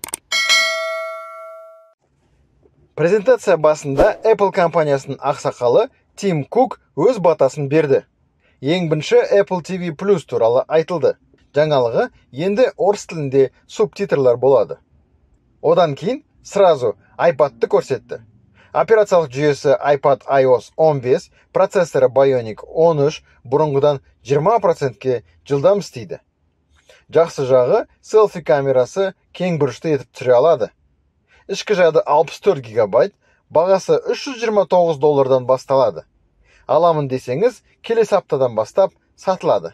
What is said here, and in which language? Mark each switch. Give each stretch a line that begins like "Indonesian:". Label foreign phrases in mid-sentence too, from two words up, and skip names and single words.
Kazakh: Презентация басында Apple компаниясының ақсақалы Тим Кук өз батасын берді. Ең бірінші Apple TV Plus туралы айтылды. Жаңалығы енді орыс тілінде субтитрлар болады. Одан кейін сразу iPad'ты көрсетті. Операциялық жүйесі iPad iOS 15, процессоры Bionic 13 бұрынғыдан 20%-ке жылдам істейді. Жақсы жағы селфи камерасы кең бұрышты етіп түсіре алады. Ішкі жады 64 гигабайт, бағасы $329 басталады. Аламын десеңіз, келесі аптадан бастап сатылады.